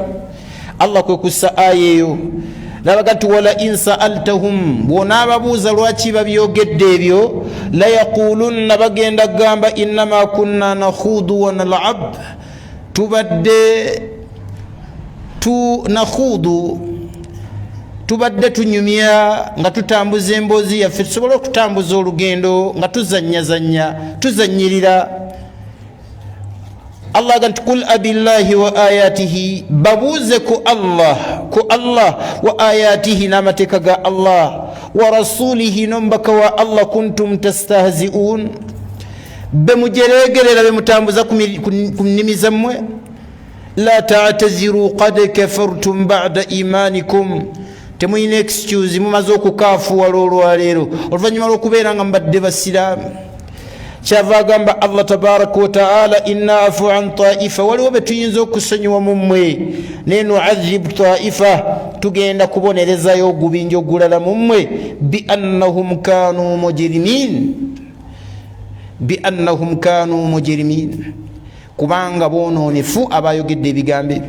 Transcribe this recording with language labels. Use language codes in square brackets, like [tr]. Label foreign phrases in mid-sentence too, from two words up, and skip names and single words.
[lg] Allah kwe kussa aya eyo n'abaga nti [ar] wala in sa'altahum, [lg] bw'onaababuuza lwaki babyogedde ebyo, [ar] la yaqulunna, [lg] bagenda gamba [ar] innama kunna nakhuudu wa nal'ab, [lg] tubadde tunyumya nga tutambuza emboozi yaffe tusobole okutambuza olugendo nga tuzanyirira. Allah aga nti [ar] kul abillahi wa ayatihi, [lg] babuuze ku Allah [ar] wa ayatihi, [lg] n'amateeka ga Allah, [ar] wa rasulihi, [lg] n'omubaka wa Allah, [ar] kuntum tastahzi'un, [lg] be mujeregerera be mutambuza ku nnimi zammwe. [ar] la ta'taziru qad kafartum ba'da imanikum, [lg] temuyina excuse, mumaze okukaafuwala olwaleero oluvannyuma lw'okubeera nga mbadde basiraamu. kyava agamba Allah [ar] tabaraka wa taala inna afu an taifa, [lg] waliwo be tuyinza okusonyiwa mu mmwe, ne [ar] nu'adhib taifa, [lg] tugenda kubonerezayo ogubinja ogulala mu mmwe, [ar] biannahum kanu mujrimin, [lg] kubanga bonoonefu abayogedde ebigambo ebyo.